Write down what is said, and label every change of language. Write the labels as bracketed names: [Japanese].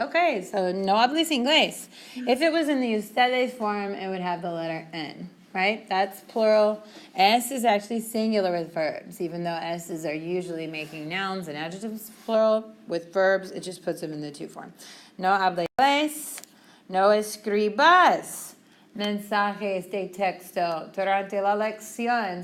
[English] Okay, so [Spanish] no hables inglés. [English] If it was in the ustedes form, it would have the letter N, right? That's plural. S is actually singular with verbs, even though S's are usually making nouns and adjectives plural. With verbs, it just puts them in the to form. [Spanish] No hables inglés, no escribas mensajes de texto durante la lección.